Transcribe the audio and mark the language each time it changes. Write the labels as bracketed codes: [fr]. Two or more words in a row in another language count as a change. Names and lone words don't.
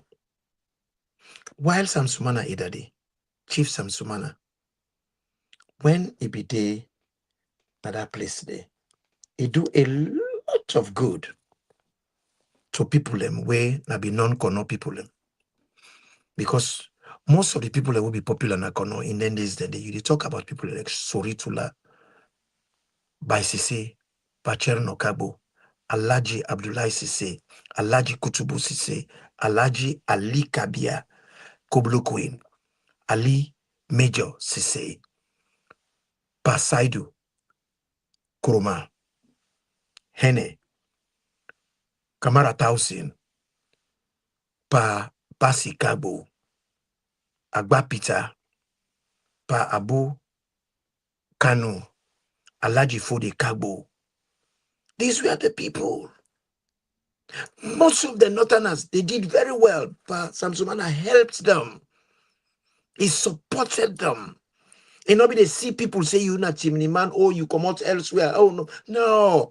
[en] While Sumana Idadi, Chief Sumana, when he be there at that place there, he do a lot of good to people them where na be non-Kono people them. Because most of the people that will be popular in Kono in the days that you talk about people like Soritula, Baisise, Bacher Nokabo, Alaji Abdullahi Sise, Alaji Kutubu Sise, Alaji Ali Kabia, Koblo Queen, Ali Major Sise, Pasaidu, Kuruma, Hene, Kamara Tausin, Pa Basi Kabo, Agba Peter, Pa Abu Kanu, Alaji Fode Kabo. These were the people. Most of the Northerners, they did very well. Pa Sumana helped them. He supported them. And nobody see people say you not chimney man, oh, you come out elsewhere. Oh no. No.